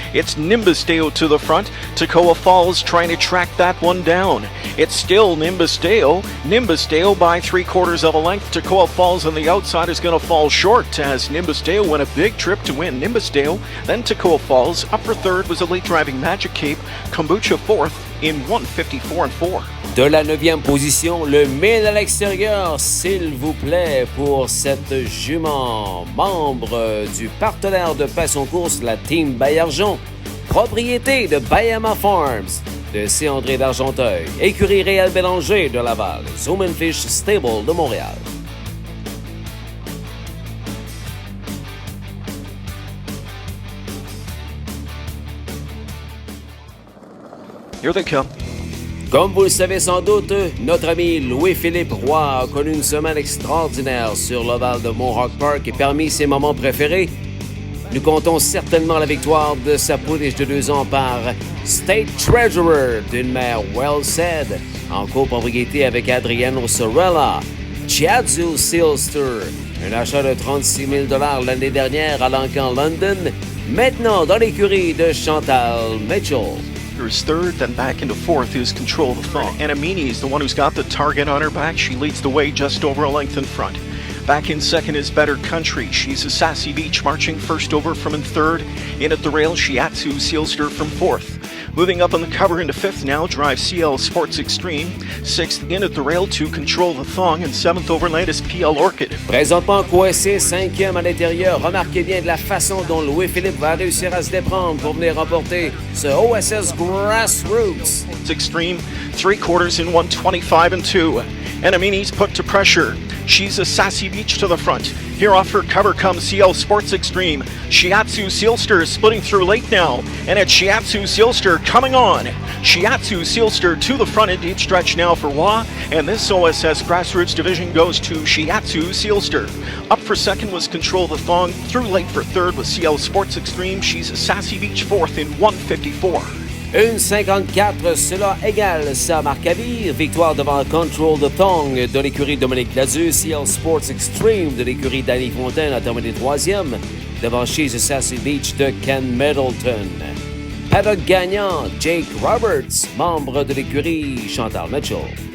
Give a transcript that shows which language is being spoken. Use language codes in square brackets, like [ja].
[en] It's Nimbus Deo to the front. Toccoa Falls trying to track that one down. It's still Nimbus Deo. Nimbus Deo by 3/4 of a length. Toccoa Falls on the outside is going to fall short as Nimbus Deo went a big trip to win. Nimbus Deo, then Toccoa Falls. Up for third was a late driving Magic Cape. Kombucha fourth. in 1:54.4. [fr] De la 9e position, le 1000 à l'extérieur, s'il vous plaît, pour cette jument, membre du partenaire de Passion Course, la Team Baillargeon, propriété de Bayama Farms, de C. André d'Argenteuil, écurie Réal Bélanger de Laval, Zoom & Fish Stable de Montréal. [en] Here they come. [fr] Comme vous le savez sans doute, notre ami Louis-Philippe Roy a connu une semaine extraordinaire sur l'ovale de Mohawk Park et parmi ses moments préférés, nous comptons certainement la victoire de sa pouliche de 2 ans par State Treasurer d'une mère Well Said en copropriété avec Adriano Sorella, Chiazzu Silster, un achat de 36 000 $ l'année dernière à l'Encan London, maintenant dans l'écurie de Chantal Mitchell. [en] Is third, then back into fourth is Control the Thong. And Amini is the one who's got the target on her back. She leads the way just over a length in front. Back in second is Better Country. She's a Sassy Beach marching first over from in third. In at the rail, Shiatsu Sealster from fourth. Moving up on the cover into fifth now, drive CL Sports Extreme. Sixth in at the rail to Control the Thong. And seventh overnight is PL Orchid. [fr] Présentement coincé 5e à l'intérieur. Remarquez bien de la façon dont Louis-Philippe va réussir à se déprendre pour venir remporter ce OSS Grassroots. [en] Extreme, 3/4 in 1:25.2. And Amini's put to pressure. She's a Sassy Beach to the front. Here off her cover comes CL Sports Extreme. Shiatsu Sealster is splitting through late now. And it's Shiatsu Sealster coming on. Shiatsu Sealster to the front in deep stretch now for Wah. And this OSS Grassroots division goes to Shiatsu Sealster. Up for second was Control the Thong. Through late for third was CL Sports Extreme. She's a Sassy Beach fourth in 1:54. [fr] 1,54, cela égale sa marque à vie. Victoire devant Control the Thong de l'écurie Dominique Lazu. CL Sports Extreme de l'écurie Danny Fontaine a terminé 3e devant She's a Sassy Beach de Ken Middleton. Paddock gagnant, Jake Roberts, membre de l'écurie Chantal Mitchell.